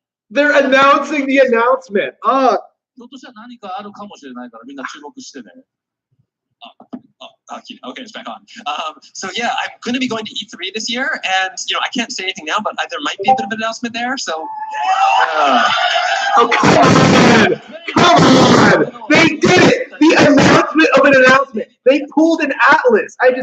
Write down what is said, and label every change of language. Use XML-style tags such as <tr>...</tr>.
<en>They're announcing the announcement.</en> <ja>ひょっとしたら何かあるかもしれないからみんな注目してね。</ja> <en>Okay, it's back on. So yeah, I'm going to be going to E3 this year, and I can't say anything now, but there might be a bit of an announcement there. So. Oh come on! They did it! The announcement of an announcement. They pulled an Atlas.</en>